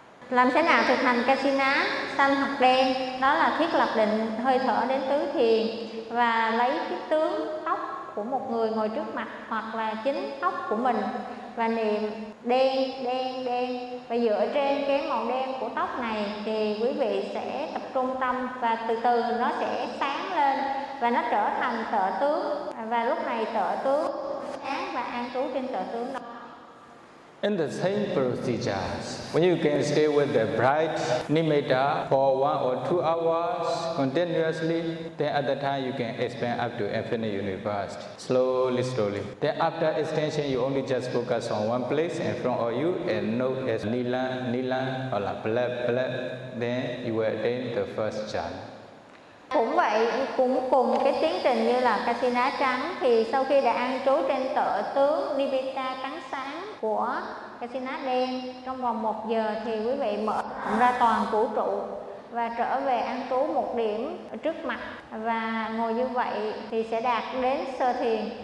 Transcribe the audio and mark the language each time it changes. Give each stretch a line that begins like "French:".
Vietnamese: Làm thế nào thực hành kasina xanh hoặc đen? Đó là thiết lập định hơi thở đến tứ thiền và lấy cái tướng tóc của một người ngồi trước mặt hoặc là chính tóc của mình và niệm đen, đen, đen. Và dựa trên cái màu đen của tóc này thì quý vị sẽ tập trung tâm và từ từ nó sẽ sáng lên và nó trở thành tợ tướng. Và lúc này tợ tướng sáng và an trú trên tợ tướng đó.
English: In the same procedures, when you can stay with the bright nimitta for 1 or 2 hours continuously, then at that time you can expand up to infinite universe, slowly, slowly. Then after extension, you only just focus on one place in front of you and know as nila, nila, or la black, black. Then you will attain the first jhana.
Vietnamese: Cũng vậy, cũng cùng cái tiến trình như là kasina trắng thì sau khi đã an trú trên tợ tướng nibita trắng sáng của kasina đen trong vòng 1 giờ thì quý vị mở ra toàn vũ trụ và trở về an trú một điểm trước mặt và ngồi như vậy thì sẽ đạt đến sơ thiền.